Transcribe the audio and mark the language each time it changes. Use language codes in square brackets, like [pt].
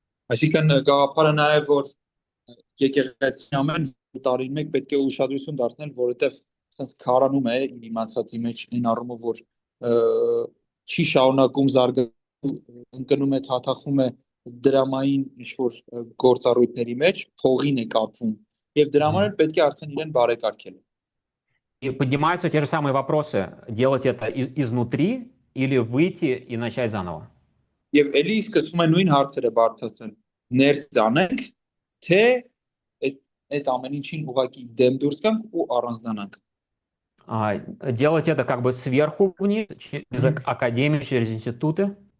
[hy] Այսինքն գաղափարը նաև որ եկեղեցին ամեն տարին մեկ պետք է ուշադրություն դարձնել, որովհետև ասես քարանում է իր իմացածի մեջ այն առումով որ չի շարունակում զարգանում, ընկնում է, թաթախում է դրամային ինչ-որ գործառույթների մեջ, փողին է կապվում եւ դրա համար պետք է արդեն իրեն բարեկարգել։ [ru] И поднимаются те же самые вопросы: делать это изнутри или выйти и начать заново. [hy] Եվ էլի սկսում են նույն հարցերը բարձրացնել։ Ներս անենք, թե այդ ամեն ինչին ուղղակի դեմ դուրս գանք ու առանձնանանք։ [ru] Делать это как бы сверху вниз, через академию, через институты.